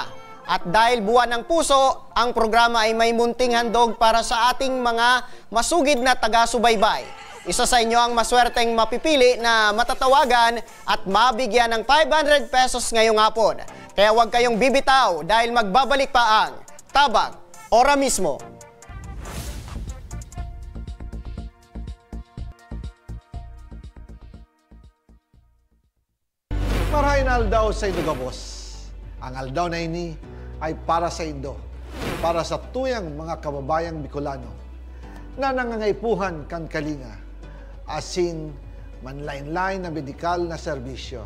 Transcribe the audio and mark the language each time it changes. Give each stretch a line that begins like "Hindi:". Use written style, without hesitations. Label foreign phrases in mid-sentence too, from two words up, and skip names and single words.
Filipino: At dahil buwan ng puso, ang programa ay may munting handog para sa ating mga masugid na taga-subaybay. Isa sa inyo ang maswerteng mapipili na matatawagan at mabigyan ng 500 pesos ngayong hapon. Kaya huwag kayong bibitaw dahil magbabalik pa ang Tabang Ora mismo.
Bikol: Marahin aldaw sa Indo Gabos. Ang aldaw na ini ay para sa Indo, para sa tuyang mga kababayang Bicolano na nangangaipuhan kan kalinga, asin manlain-lain na medikal na serbisyo.